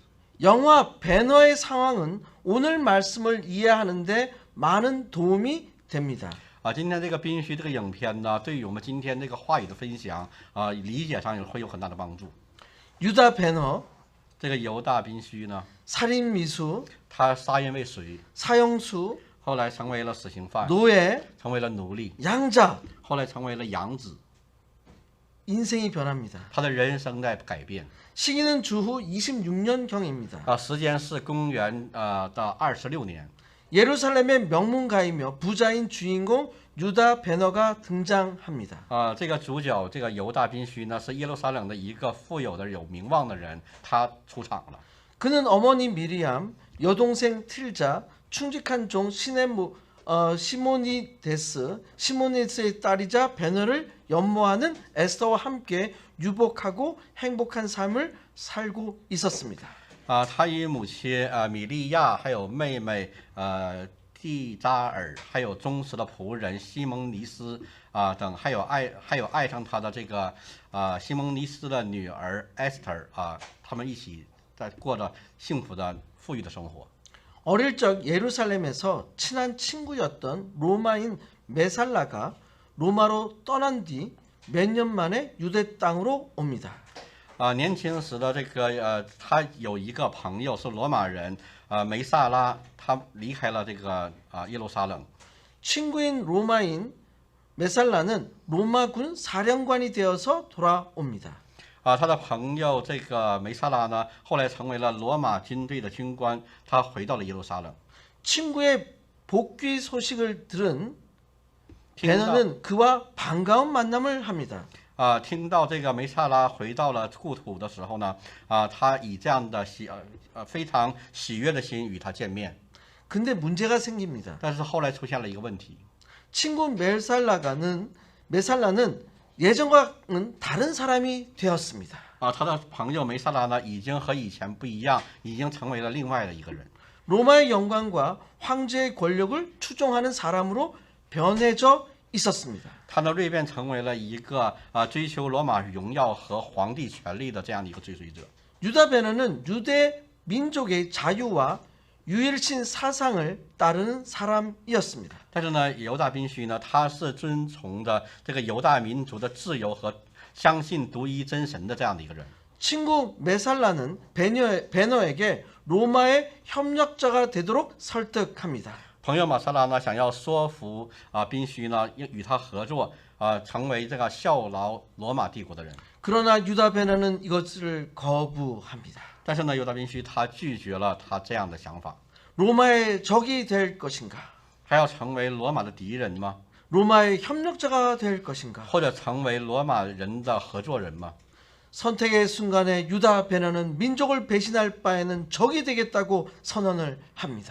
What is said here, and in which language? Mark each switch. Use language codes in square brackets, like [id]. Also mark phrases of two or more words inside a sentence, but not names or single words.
[ko] 영화 배너의 상황은 오늘 말씀을 이해하는데 많은 도움이 됩니다. [zh] 今天这个宾虚这个影片呢，对于我们今天这个话语的分享理解上会有很大的帮助。 [ko] 유다 배너, [zh] 这个犹大宾虚呢， [ko] 살인 미수, [zh] 他杀人未遂， [ko] 사형수, [zh] 后来成为了死刑犯， [ko] 노예, [zh] 成为了奴隶， [ko] 양자, [zh] 后来成为了养子， [ko] 인생이 변합니다. [zh] 他的人生在改变。 [ko] 시기는 주후 26년경입니다. [zh] 时间是公元的26年。 [ko] 예루살렘의 명문가이며 부자인 주인공 유다 베너가 등장합니다. [zh] 这个主角这个犹大宾虚呢，是耶路撒冷的一个富有的有名望的人，他出场了。 [ko] 그는 어머니 미리암, 여동생 틀자, 충직한 종 시모니데스의 딸이자 베너를 연모하는 에스더와 함께 유복하고 행복한 삶을 살고 있었습니다. [zh] 他与母亲米利亚，还有妹妹蒂扎尔，还有忠实的仆人西蒙尼斯等，还有爱上他的这个西蒙尼斯的女儿 에스터他们一起在过着幸福的富裕的生活。 [ko] 어릴 적 예루살렘에서 친한 친구였던 로마인 메살라가 로마로 떠난 뒤 몇 년 만에 유대 땅으로 옵니다. [zh] 年轻时的这个他有一个朋友是罗马人梅萨拉，他离开了这个耶路撒冷。 [ko] 친구인 로마인 메살라는 로마군 사령관이 되어서 돌아옵니다. [zh] 他的朋友这个梅萨拉呢，后来成为了罗马军队的军官，他回到了耶路撒冷。 [ko] 친구의 복귀 소식을 들은 베너는 그와 반가운 만남을 합니다. [zh] 听到这个梅萨拉回到了故土的时候呢，他以这样的非常喜悦的心与他见面。 [ko] 근데 문제가 생깁니다. [zh] 但是后来出现了一个问题， [ko] 친구 메살라는 예전과는 다른 사람이 되었습니다. [zh] 他的朋友梅萨拉呢，已经和以前不一样，已经成为了另外的一个人。 [ko] 로마의 영광과 황제의 권력을 추종하는 사람으로 변해져 있었습니다. [zh] 他呢蜕变成为了一个追求罗马荣耀和皇帝权力的这样的一个追随者。 [ko] 유다 베너는 유대 민족의 자유와 유일신 사상을 따르는 사람이었습니다. [zh] 但是呢，犹大宾须呢，他是遵从着这个犹大民族的自由和相信独一真神的这样的一个人。 [ko] 친구 메살라는 베너에게 로마의 협력자가 되도록 설득합니다. [zh] 朋友马萨拉呢，想要说服宾须呢，与他合作成为这个效劳罗马帝国的人。 [ko] 그러나 유다 베너는 이것을 거부합니다. [zh] 但是呢，犹大宾须他拒绝了他这样的想法。 [ko] 로마의 적이 될 것인가? [zh] 还要成为罗马的敌人吗？ [ko] 로마의 협력자가 될 것인가? [zh] 或者成为罗马人的合作人吗？ [ko] 선택의 순간에 유다 베너는 민족을 배신할 바에는 적이 되겠다고 선언을 합니다.